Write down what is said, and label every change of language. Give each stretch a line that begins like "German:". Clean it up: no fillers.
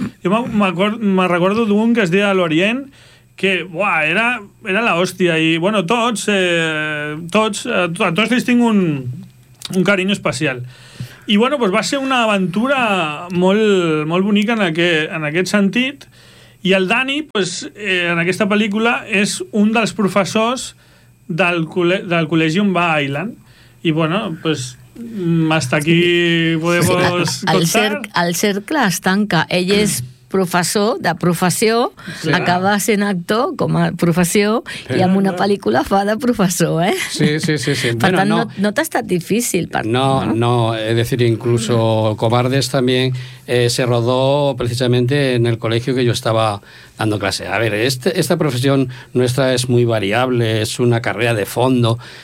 Catalan: Jo me recordo d'un que es deia l'Orient, que buah, era l'hòstia, i bueno, tots ells tinc un carinyo especial. I bueno, doncs, va ser una aventura molt, molt bonica en aquest sentit. I el Dani doncs, en aquesta pel·lícula és un dels professors del col·legi on va a Island.
Spanish: I bueno, pues hasta aquí podemos contar.
Catalan: El cercle es tanca. Ell és professor de professió, sí, acaba sent actor com a professió, però, i en una pel·lícula fa de professor, eh? Sí. Per bueno, tant, no t'ha estat difícil.
Spanish: No, es decir, incluso Cobardes también se rodó precisamente en el colegio que yo estaba dando clase. A ver, esta profesión nuestra es muy variable, es una carrera de fondo...